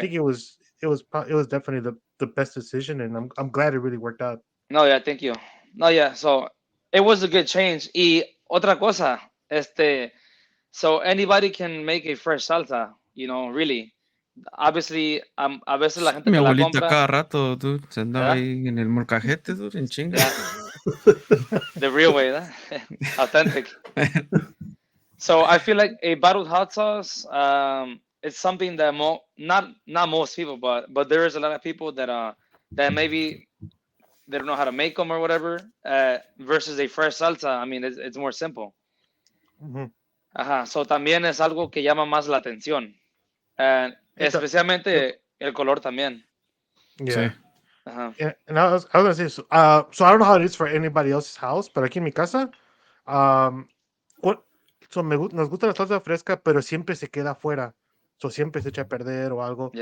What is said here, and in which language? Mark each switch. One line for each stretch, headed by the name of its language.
English: think it was definitely the best decision, and I'm glad it really worked out. No, yeah, thank you. No, yeah, so it was a good change.
Spanish: Y otra cosa,
English: so anybody can make a fresh salsa, really.
Spanish: Obviously, a veces la gente Mi que la abuelita cada rato, dude, se andaba ¿verdad? ahí en el molcajete, dude, en chinga.
English: Yeah, the real way,
Spanish: ¿verdad?
English: Authentic. So I feel like a bottled hot sauce, it's something that not most people, but there is a lot of people that maybe they don't know how to make them or whatever. Versus a fresh salsa, I mean, it's more simple. Mhm.
Spanish: Ajá. So también es algo que llama más la atención.
English: It, it,
Spanish: Especialmente el color también. Sí.
English: yeah.
Spanish: Ajá.
English: And I was gonna say, so I don't know how it is for anybody else's house, but
Spanish: aquí en mi casa, um, cu- nos gusta la salsa fresca, pero siempre se queda afuera, so siempre se echa a perder o algo.